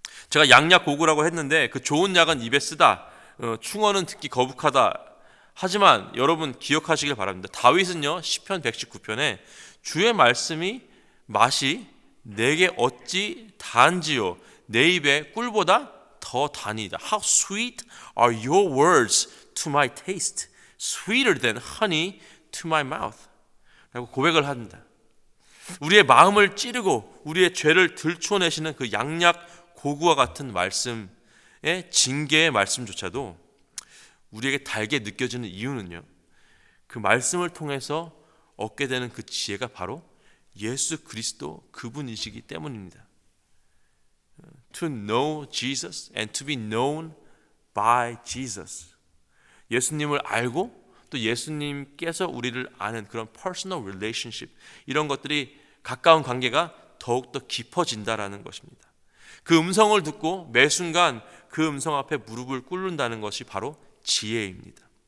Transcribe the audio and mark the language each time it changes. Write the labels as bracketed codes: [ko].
[ko] 제가 양약고구라고 했는데 그 좋은 약은 입에 쓰다, 충어는 듣기 거북하다. 하지만 여러분 기억하시길 바랍니다. 다윗은요 시편 119편에 주의 말씀이 맛이 내게 어찌 단지요 내 입에 꿀보다 더 다니이다. [en] How sweet are your words to my taste, sweeter than honey to my mouth. [ko] 라고 고백을 합니다. 우리의 마음을 찌르고 우리의 죄를 들추어내시는 그 양약 고구와 같은 말씀의 징계의 말씀조차도 우리에게 달게 느껴지는 이유는요, 그 말씀을 통해서 얻게 되는 그 지혜가 바로 예수 그리스도 그분이시기 때문입니다. [en] To know Jesus and to be known by Jesus. [ko] 예수님을 알고 또 예수님께서 우리를 아는 그런 [en] personal relationship, [ko] 이런 것들이 가까운 관계가 더욱더 깊어진다라는 것입니다. 그 음성을 듣고 매 순간 그 음성 앞에 무릎을 꿇는다는 것이 바로 지혜입니다.